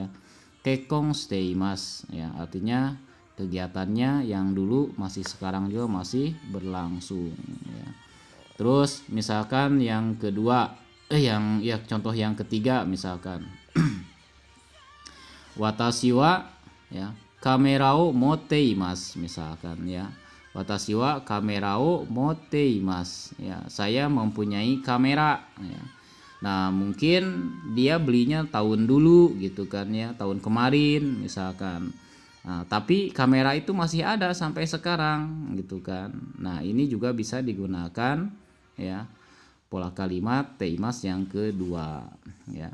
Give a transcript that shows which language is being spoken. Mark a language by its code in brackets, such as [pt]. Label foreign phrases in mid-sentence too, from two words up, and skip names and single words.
[ja] 結婚しています [id] ya, artinya kegiatannya yang dulu masih sekarang juga masih berlangsung ya. Terus misalkan yang kedua, contoh yang ketiga misalkan [ja] 私は [id] ya [ja] カメラを持っています [id] misalkan ya. [ja] 私はカメラを持っています ya, [id] saya mempunyai kamera [ja] ya. [id] Nah, mungkin dia belinya tahun dulu gitu kan ya, tahun kemarin misalkan. Nah, tapi kamera itu masih ada sampai sekarang gitu kan. Nah, ini juga bisa digunakan ya pola kalimat teimas yang kedua ya.